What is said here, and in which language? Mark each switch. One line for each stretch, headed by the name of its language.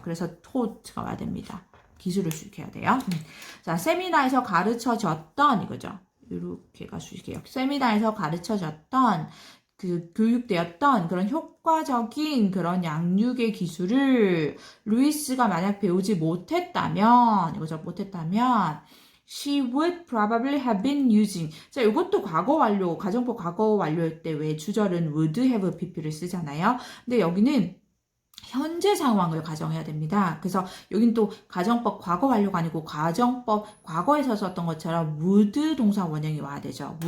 Korean: 그래서 taught가 와야 됩니다. 기술을 수식해야 돼요. 자, 세미나에서 가르쳐졌던 이거죠. 이렇게 가주실게요. 세미나에서 가르쳐졌던 그 교육되었던 그런 효과적인 그런 양육의 기술을 루이스가 만약 배우지 못했다면 이거죠. 못했다면
English: she would probably have been using.
Korean: 자, 이것도 과거 완료, 가정법 과거 완료일 때 왜 주절은
English: would have pp
Korean: 를 쓰잖아요. 근데 여기는 현재 상황을 가정해야 됩니다. 그래서 여긴 또 가정법 과거 완료가 아니고 가정법 과거에서 썼던 것처럼 would 동사 원형이 와야 되죠.